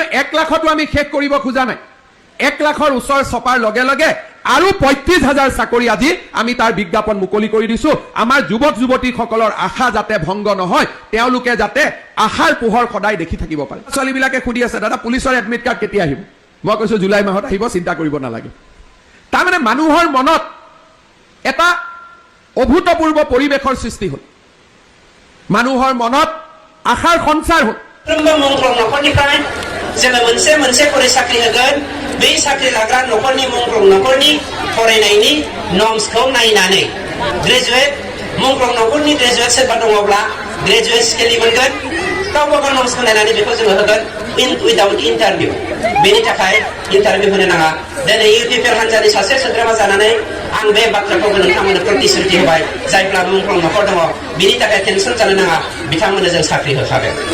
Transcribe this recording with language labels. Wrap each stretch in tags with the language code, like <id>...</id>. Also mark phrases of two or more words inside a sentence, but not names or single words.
<as>1 লাখটো আমি শেষ কৰিব খোজা নাই 1 লাখৰ ওচৰ চপাৰ লগে লগে আৰু 35000 চাকৰি আজি আমি তাৰ বিজ্ঞাপন মুকলি কৰি দিছো আমাৰ যুৱক যুৱতীসকলৰ আশা যাতে ভংগ নহয় তেওঁলোকে যাতে আশাৰ পোহৰ সদায় দেখি থাকিব পাৰে ছোৱালীবিলাকে খুদি আছে দাদা পুলিচৰ</as> <en>admit card</en> <as>কেতিয়া আহিব মই কৈছো জুলাই মাহত আহিব চিন্তা কৰিব নালাগে তাৰমানে মানুহৰ মনত এটা অভূতপূৰ্ব পৰিৱেশৰ সৃষ্টি হ'ল মানুহৰ মনত আশাৰ সঞ্চাৰ হ'ল</as> <brx>मुंख्लं नखरनिफ्राय जोङो मोनसे फरायसालि होगोन बै साख्रि लाग्रा नखरनि मुंख्लं नखरनि फरायनायनि नर्म्सखौ नायनानै ग्रेजुवेट मुंख्लं नखरनि ग्रेजुवेट सोरबा दङब्ला ग्रेजुवेट स्केलनि मोनगोन गावबा गाव नर्म्सखौ नायनानै बेखौ जोङो होगोन</brx> <en>without interview</en> <brx>बेनि थाखाय इन्टारभिउ होनो नाङा दिनै इउपिपिएल हान्जानि सासे सोद्रोमा जानानै आं बे बाथ्राखौ नोंथांमोननो प्रतिश्रुति होबाय जायफ्रा मुंख्लं नखर दङ बेनि थाखाय टेनसन जानो नाङा बिथांमोननो जों साख्रि होखागोन</brx>